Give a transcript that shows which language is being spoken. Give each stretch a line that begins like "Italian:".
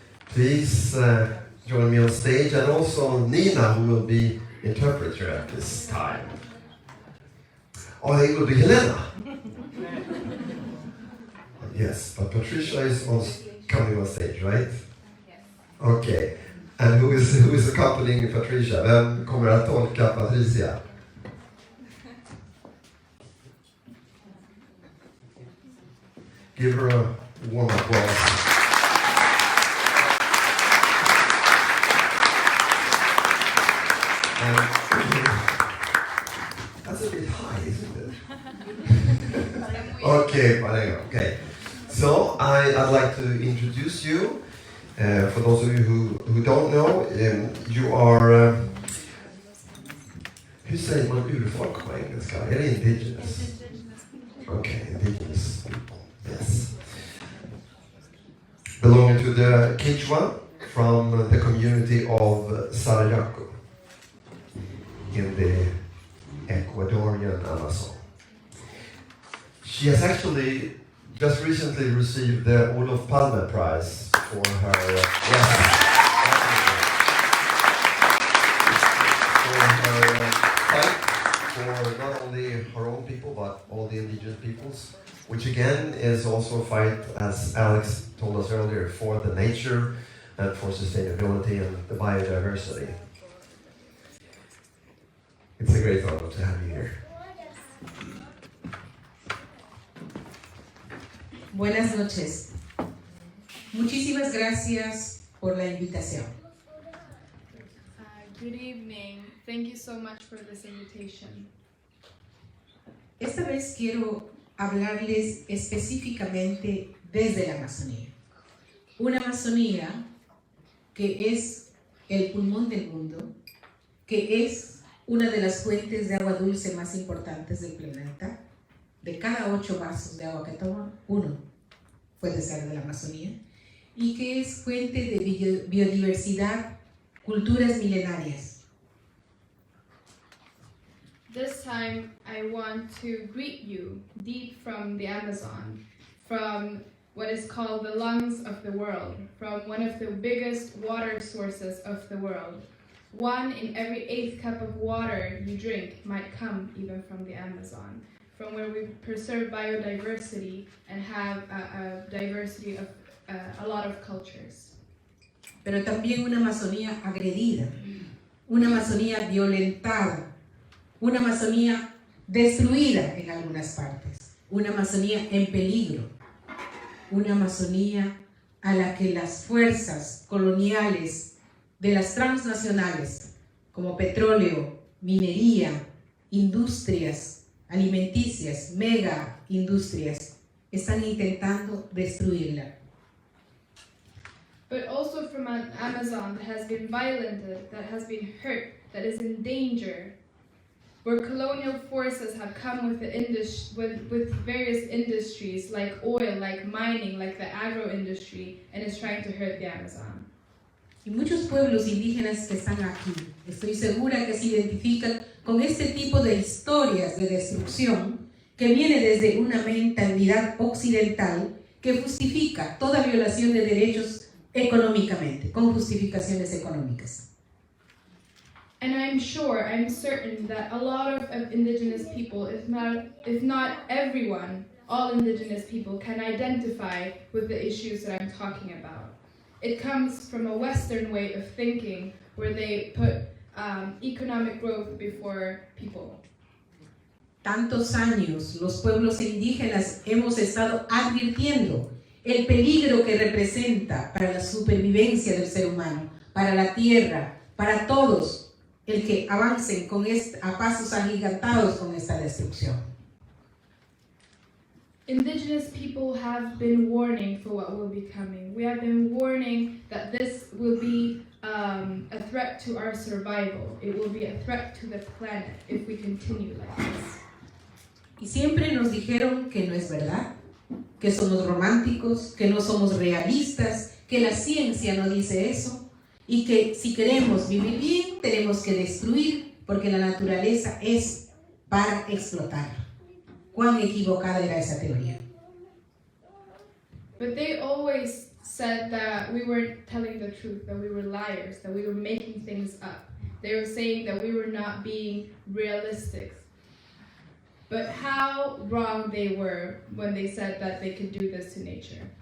English: Please join me on stage, and also Nina, who will be interpreter at this time. Oh, they will be Helena. Yes, but Patricia is coming on stage, right? Yes. Okay. And who is accompanying Patricia?
Swedish: Vem kommer att tolka Patricia?
English: Give her a warm applause. That's a bit high, isn't it? Okay. So I'd like to introduce you. For those of you who don't know, you are...
Swedish: hur säger man urfolk på engelska? Är det indigenous?
English: Okay, indigenous people. Yes. Belonging to the Quechua from the community of Sarayaco in the Ecuadorian Amazon. She has actually just recently received the Olof Palme Prize for her fight for not only her own people but all the indigenous peoples, which again is also a fight, as Alex told us earlier, for the nature and for sustainability and the biodiversity. It's a great honor to have you here.
Spanish: Buenas noches. Muchísimas gracias por la invitación.
English: Good evening. Thank you so much for this invitation.
Spanish: Esta vez quiero hablarles específicamente desde la Amazonía. Una Amazonía que es el pulmón del mundo, que es una de las fuentes de agua dulce más importantes del planeta. De cada 8 vasos de agua que toman, 1 puede ser de la Amazonía, y que es fuente de biodiversidad, culturas milenarias.
English: This time, I want to greet you deep from the Amazon, from what is called the lungs of the world, from one of the biggest water sources of the world. 1 in every 8th cup of water you drink might come even from the Amazon, from where we preserve biodiversity and have a diversity of a lot of cultures.
Spanish: Pero también una Amazonía agredida, una Amazonía violentada, una Amazonía destruida en algunas partes, una Amazonía en peligro, una Amazonía a la que las fuerzas coloniales de las transnacionales, como petróleo, minería, industrias alimenticias, mega industrias, están intentando destruirla.
English: But also from an Amazon that has been violented, that has been hurt, that is in danger, where colonial forces have come with with various industries like oil, like mining, like the agro industry, and is trying to hurt the Amazon.
Spanish: Y muchos pueblos indígenas que están aquí, estoy segura que se identifican con este tipo de historias de destrucción que viene desde una mentalidad occidental que justifica toda violación de derechos económicamente, con justificaciones económicas.
English: And I'm certain that a lot of indigenous people, if not everyone, all indigenous people can identify with the issues that I'm talking about. It comes from a Western way of thinking where they put economic growth before people.
Spanish: Tantos años los pueblos indígenas hemos estado advirtiendo el peligro que representa para la supervivencia del ser humano, para la tierra, para todos, el que avancen a pasos agigantados con esta destrucción.
English: Indigenous people have been warning for what will be coming. We have been warning that this will be a threat to our survival. It will be a threat to the planet if we continue like this.
Spanish: Y siempre nos dijeron que no es verdad, que somos románticos, que no somos realistas, que la ciencia no dice eso, y que si queremos vivir bien, tenemos que destruir, porque la naturaleza es para explotar. ¿Cuán equivocada era esa teoría?
English: But they always said that we weren't telling the truth, that we were liars, that we were making things up. They were saying that we were not being realistic. But how wrong they were when they said that they could do this to nature.